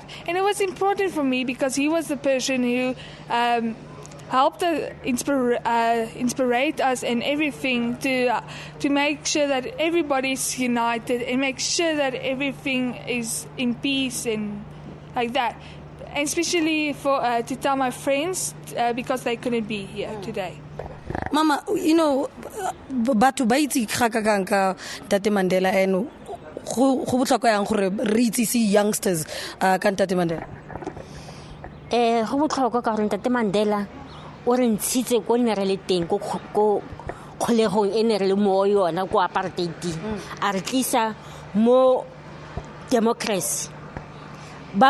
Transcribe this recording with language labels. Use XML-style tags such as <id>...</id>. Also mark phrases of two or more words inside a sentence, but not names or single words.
<en>And it was important for me because he was the person who helped inspire us and everything to make sure that everybody's united and make sure that everything is in peace and like that. And especially to tell my friends because they couldn't be here today.</en> <tn>Mama, batho ba itse kgakakang ka Tate Mandela and go botlhokwa yang gore re itsise youngsters ka Tate Mandela. Go botlhokwa ka gore Tate Mandela o re ntshitse ko ne re le teng ko kgolegong e ne re le mo yona ko apartheid a re tlisa mo democracy ba</tn>